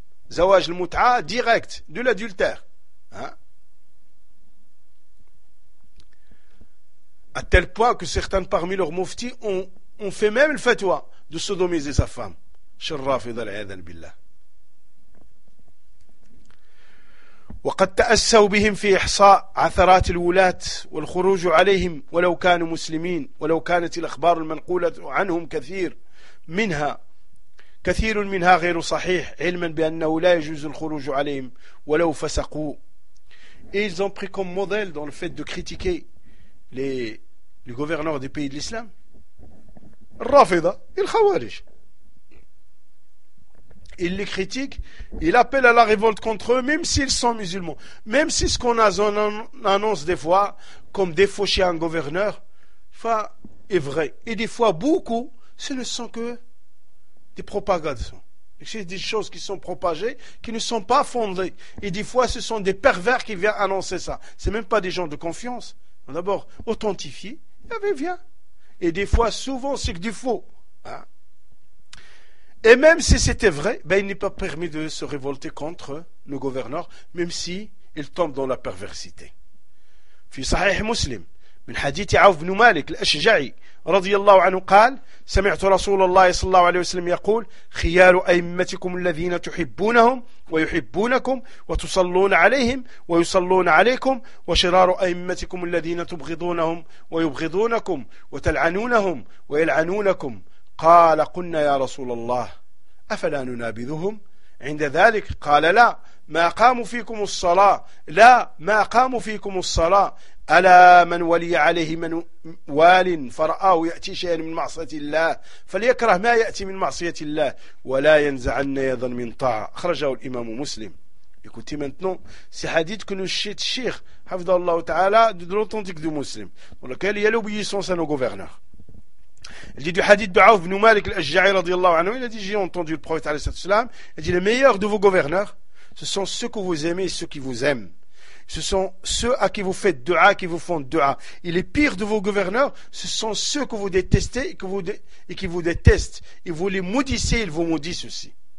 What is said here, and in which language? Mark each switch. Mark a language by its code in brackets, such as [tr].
[fr] Zawaj al-Mut'a direct de l'adultère. Hein? À tel point que certains parmi leurs muftis ont fait même le fatwa de sodomiser sa femme. [ar] Sharrafid al-Aydan Billah. وقد تأسوا بهم في إحصاء عثرات الولاة والخروج عليهم ولو كانوا مسلمين ولو كانت الأخبار المنقولة عنهم كثير منها كثير منها غير صحيح علما بأنه لا يجوز الخروج عليهم ولو فسقوا. [fr] Ils ont pris comme modèle dans le fait de critiquer les gouverneurs des pays de l'islam. [ar] الرافضة الخوارج. [fr] Il les critique, il appelle à la révolte contre eux, même s'ils sont musulmans. Même si ce qu'on annonce des fois, comme défaucher un gouverneur, est vrai. Et des fois, beaucoup, ce ne sont que des propagations. C'est des choses qui sont propagées, qui ne sont pas fondées. Et des fois, ce sont des pervers qui viennent annoncer ça. Ce n'est même pas des gens de confiance. D'abord, authentifier, et bien, viens. Et des fois, souvent, c'est que du faux. Hein? Et même si c'était vrai, ben il n'est pas permis de se révolter contre le gouverneur, même si il tombe dans la perversité. [ar] في صحيح مسلم من حديث عوف بن مالك الأشجعي رضي الله عنه قال سمعت رسول الله صلى الله عليه وسلم يقول خيار أئمتكم الذين تحبونهم ويحبونكم وتصلون عليهم ويصلون عليكم وشرار أئمتكم الذين تبغضونهم ويبغضونكم وتلعنونهم ويلعنونكم. قال قلنا يا رسول الله أفلا ننابذهم عند ذلك قال لا ما قاموا فيكم الصلاة لا ما قاموا فيكم الصلاة ألا من ولي عليه من وال فرآه يأتي شيئا من معصية الله فليكره ما يأتي من معصية الله ولا ينزعن يدا من طاعة. أخرجه الإمام مسلم. [fr] Écoutez maintenant ces hadiths que nous cite Cheikh Hafidhahullah Ta'ala de l'authentique du muslim dans lequel il y a l'obéissance à nos gouverneurs. Il dit du hadith de Auf ibn Malik al-Ajja'i radiallahu anhu, il a dit j'ai entendu le prophète alayhi sallam, il dit les meilleurs de vos gouverneurs ce sont ceux que vous aimez et ceux qui vous aiment, ce sont ceux à qui vous faites dua, qui vous font dua, et les pires de vos gouverneurs ce sont ceux que vous détestez et qui vous détestent et vous les maudissez, ils vous maudissent aussi.